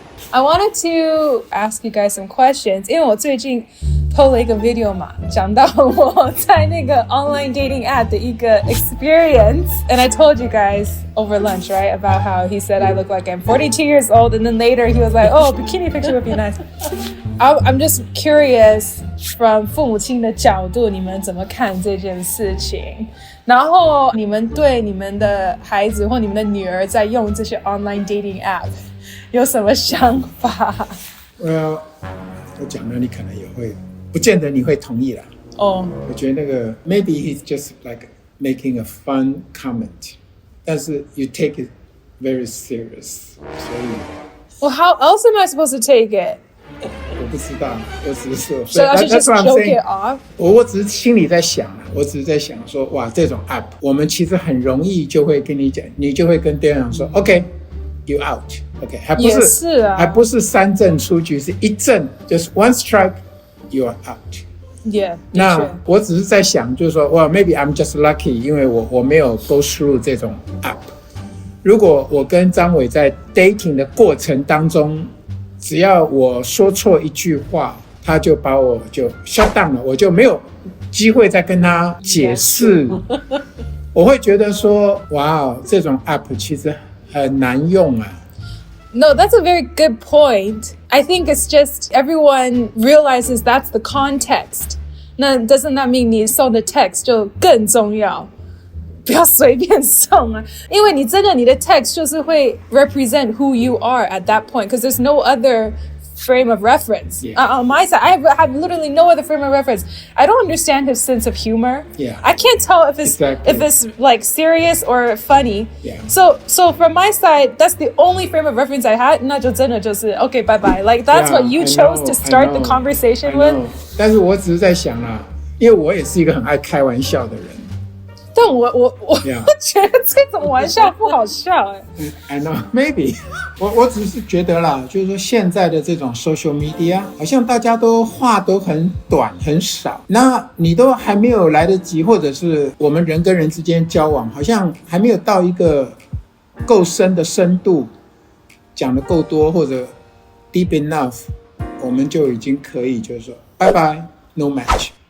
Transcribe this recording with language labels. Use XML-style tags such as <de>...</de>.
<en>I wanted to ask you guys some questions，</en> <zh>因为我最近 PO 了一个 video 嘛，讲到我在那个 online dating app 的一个 experience，</zh> <en>and I told you guys over lunch, right, about how he said I look like I'm 42 years old, and then later he was like, oh, bikini picture would be nice. I'm just curious from</en> <zh>父母亲的角度，你们怎么看这件事情？然后你们对你们的孩子或你们的女儿在用这些 online dating app有什么想法？我讲了，你可能也会，不见得你会同意啦。我觉得那个</zh> <en>maybe he's just like making a fun comment，</en> <zh>但是</zh> <en>you take it very serious，</en> <zh>所以</zh> <en>Well, how else am I supposed to take it？</en> <zh>我不知道，我只是说</zh> <en>So I should just joke it off？</en> <zh>我只是心里在想，我只是在想说，哇，这种 app， 我们其实很容易就会跟你讲，你就会跟对方说</zh> <en>OK you out。</en> <zh>OK， 还不是3阵出局，是1阵</zh> <en>just one strike you are out。</en> <zh>Yeah， 那我只是在想，就是说，哇 ，</zh> <en>maybe I'm just lucky，</en> <zh>因为我没有</zh> <en>go through</en> <zh>这种 app。如果我跟张伟在 dating 的过程当中，只要我说错一句话，他就把我就</zh> <en>shut down</en> <zh>了，我就没有机会再跟他解释。我会觉得说，哇，这种 app 其实很难用啊。</zh> <en>No, that's a very good point. I think it's just everyone realizes that's the context.</en> <zh>那</zh> <en>doesn't that mean</en> <zh>你送的 text 就更重要？不要随便送啊，因为你真的你的</zh> <en>text</en> <zh>就是会</zh> <en>represent who you are at that point, because there's no other frame of reference. On my side, I have literally no other frame of reference. I don't understand his sense of humor. I can't tell if it's like serious or funny. So from my side, that's the only frame of reference I had.</en> <zh>那就真的就是</zh> <en>okay, bye bye. Like that's what you chose to start the conversation with.</en> <zh>但是我只是在想啦，因为我也是一个很爱开玩笑的人。但我觉得这种玩笑不好笑</zh> <en>I know, maybe</en> <zh>我只是觉得啦，就是说现在的这种 social media 好像大家都话都很短很少，那你都还没有来得及，或者是我们人跟人之间交往好像还没有到一个够深的深度，讲得够多或者</zh> <en>deep enough，</en> <zh>我们就已经可以就是说拜拜</zh> <en>no match。</en>